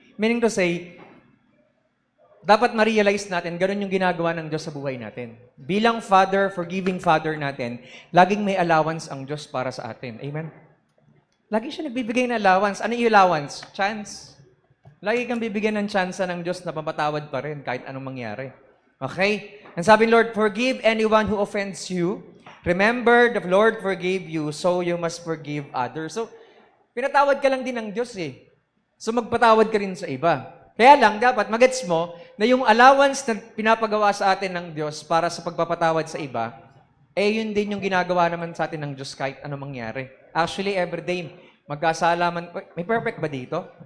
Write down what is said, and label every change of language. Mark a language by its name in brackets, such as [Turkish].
[English] Meaning to say, [Filipino] dapat ma-realize natin, ganun yung ginagawa ng Diyos sa buhay natin. Bilang Father, forgiving Father natin, laging may allowance ang Diyos para sa atin. Amen? Lagi siya nagbibigay ng allowance. Ano yung allowance? Chance. Lagi kang bibigyan ng chance ng Diyos na papatawad pa rin kahit anong mangyari. [English] Okay? And sabi, Lord, forgive anyone who offends you. Remember, the Lord forgave you, so you must forgive others. [Filipino] So, pinatawad ka lang din ng Diyos eh. So, magpatawad ka rin sa iba. Kaya lang, dapat magets mo na yung allowance na pinapagawa sa atin ng Diyos para sa pagpapatawad sa iba, yun din yung ginagawa naman sa atin ng Diyos kahit ano mangyari. [English] Actually, everyday, [Filipino] magkasala man. May perfect ba dito?